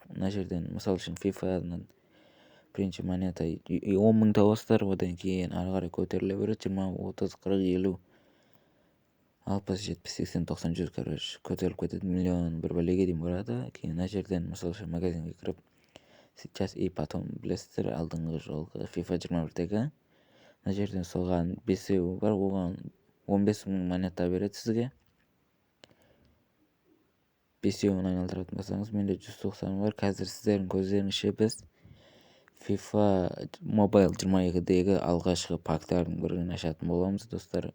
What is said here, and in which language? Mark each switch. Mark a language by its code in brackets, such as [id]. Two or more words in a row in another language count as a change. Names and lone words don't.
[kk] Мына жерден мысал үшін FIFA-дан бірінші монета 10 мың табасыздар, одан кейін ары қарай көтеріле береді. 20, 30, 40, 50, 60, 70, 80, 90, 100 короче көтеріліп кетеді. Миллион бір бәлеге дейін барады. Кейін мына жерден мысал үшін магазинге кіріп, [ru] сейчас и потом [kk] білесіздер, алдыңғы жолғы FIFA 21-дегі мына жерден соған бесеу бар, оған 15 мың монета береді сізге. Бесеуін айналдыратын болсаңыз, менде 190 бар. Қазір сіздердің көздеріңізше біз FIFA Mobile 22-дегі алғашқы пактардың бірін ашатын боламыз, достар.